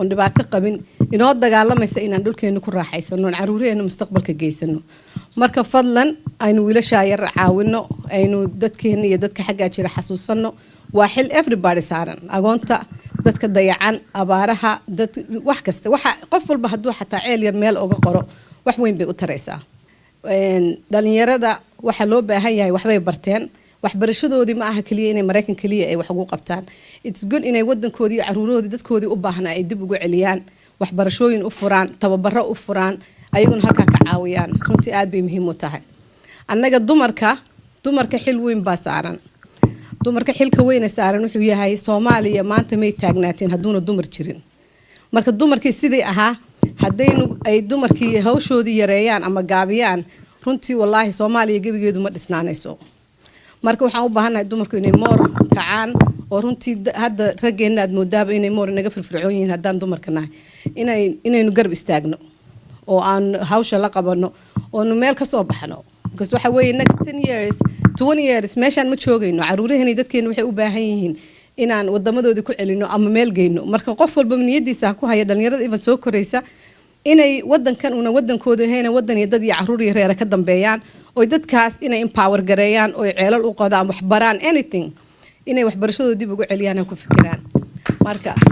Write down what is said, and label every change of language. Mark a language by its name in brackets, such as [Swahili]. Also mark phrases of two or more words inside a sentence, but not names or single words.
[Somali] dhibaato qabin inoo dagaalamaysa inaan dhulkeena ku raaxaysano caruureena mustaqbalka geysano marka fadlan aynu wiilasha yar caawino aynu dadkeena iyo dadka xagga jira xasuusano waa xil everybody saaran agoonta dadka dayacan abaaraha dad wax kasta waxa qof walba haduu xataa ceel yar meel uga qoro wax weyn bay u taraysaa dhalinyarada waxa loo baahan yahay waxbay barteen waxbarashadoodii ma aha kaliya inay Mareykan kaliya ay wax ugu qabtaan [English] it's good [Somali] inay wadankoodii iyo caruuroodii dadkoodii u baahnaa ay dib ugu celiyaan waxbarashooyin u furaan tababaro u furaan ayaguna halka ka caawiyaan runtii aad bay muhiim u tahay annaga dumarka xil weyn baa saaran dumarka xilka weyn ee saaran wuxuu yahay Soomaaliya maanta may taagnaateen haduuna dumar jirin marka dumarkii sidii ahaa hadaynu ay dumarkii hawshoodii yareeyaan ama gaabiyaan runtii wallahi Soomaaliya gabigeedu ma dhisnaanayso marka waxaan u baahanahay dumarku inay moor kacaan oo runtii hadda raggeena aad moodaaba inay moor naga firfircoon yihiin haddaan dumarka nahay inaynu garab istaagno oo aan hawsha la qabano oo meel ka soo baxno because waxa weeye [English] next 10 years 20 years [Somali] meeshaan ma joogayno caruuraheenii dadkeena waxay u baahan yihiin inaan wadamadoodii ku celino ama meel geyno marka qof walba niyadiisa ku haya dhalinyarada iba soo koraysa inay wadankan una wadankooda heena wadan iyo dad iyo caruur iyo reer ka dambeeyaan oo dadkaas inay empower gareeyaan oo ceelal u qodaan wax baraan anything inay waxbarashadooda dib ugu celiyaan ku fikiraan marka